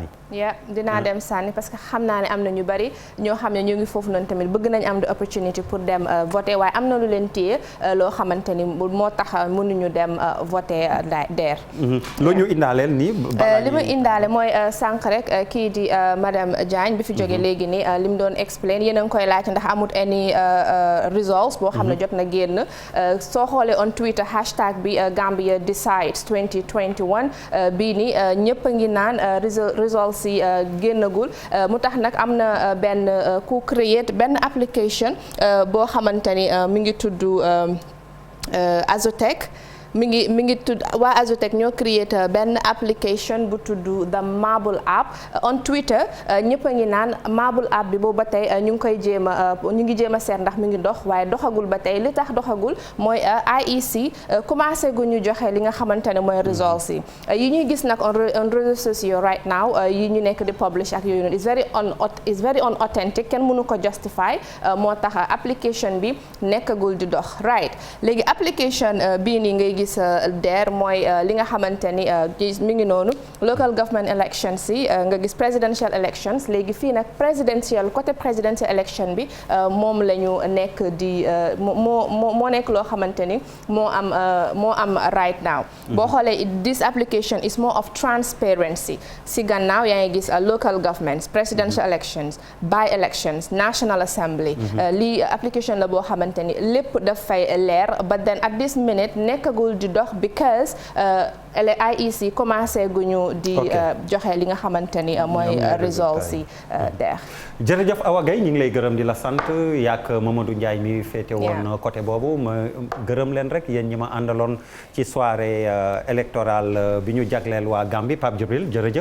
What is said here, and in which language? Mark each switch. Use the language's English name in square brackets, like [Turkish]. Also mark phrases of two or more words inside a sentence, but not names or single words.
[Wolof] dinaa dem sànni parce que xam naa ne am na ñu bari ñoo xam ne ñu ngi foofu noonu tamit bëgg nañ am opportunité pour dem voté waaye am na lu leen téye loo xamante ni moo tax mënuñu dem voté DER. loo ñu indaaleel nii. li mu indaale mooy sànq rek kii di madame Diagne bi fi jóge léegi ni li mu doon explain yéen a ngi koy laaj ndax amut [English] any results [Wolof] boo xam ne jot na génn soo xoolee [English] on Twitter [Wolof] hashtag bi Gambia decides 2021 bii ni ñëpp a ngi naan results yi génnagul mu tax nag am na benn ku create benn application boo xamante ni mi ngi tudd Azotech mi ngi tudd waa Azotech ñoo create benn application bu tudd [English] the Marble app on Twitter [Wolof] ñëpp a ngi naan Marble app bi boobu ba tey ñu ngi jéem a seet ndax mi ngi dox waaye doxagul ba tey li tax doxagul mooy IEC commencé gu ñu joxe li nga xamante ne mooy results yi ñuy gis nag on [French] réseaux sociaux [English] right now [Wolof] yi ñu nekk di publish ak yooyu noonu [English] is very unauthentic [Wolof] kenn mënu ko justify moo tax application bi nekkagul di dox right léegi application bii nii ngay gis DER mooy li nga xamante ni mi ngi noonu [English] local government elections [Wolof] yi nga gis [English] presidential elections [Wolof] léegi fii nag côté [English] presidential election [Wolof] bi moom la ñu nekk di moo nekk loo xamante ni moo am [English] right now [Wolof] boo xoolee [English] this application is more of transparency [Wolof] si gannaaw yaa ngi gis [English] local governments presidential elections by elections national assembly [Wolof] lii application la boo xamante ni lépp daf fay leer [English] but then at this minute [Wolof] nekkagul di dox because IEC commencé guñu di joxe li nga xamante ni mooy results yi DER. jërëjëf Awa Gaye ñu ngi lay gërëm di la sant yaak Mamadou Ndiaye mi féete woon côté boobu ma gërëm leen rek yéen ñi ma àndaloon ci [French] soirée électorale [Wolof] bi ñu jagleel waa Gambie Pape Djibril jërëjëf.